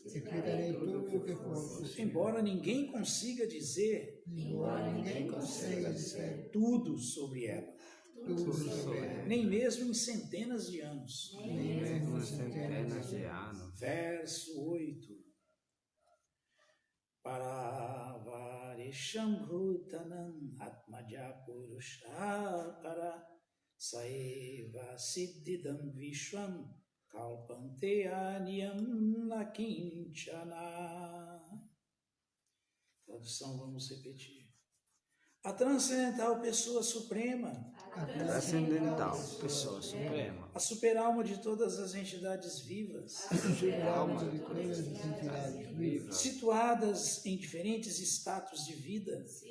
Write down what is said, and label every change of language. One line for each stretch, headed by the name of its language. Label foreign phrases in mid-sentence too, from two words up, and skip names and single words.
Portuguese: Embora ninguém consiga dizer tudo sobre ela. Nem mesmo em centenas de anos. Verso 8.
Sanskrit: Paravarisham bhutanam atmaja purusha para saeva siddhidam vishwam kalpante aniyam nakinchana.
Portuguese: Tradução, vamos repetir. A transcendental pessoa suprema. A superalma de todas as entidades vivas. Situadas em diferentes status de vida.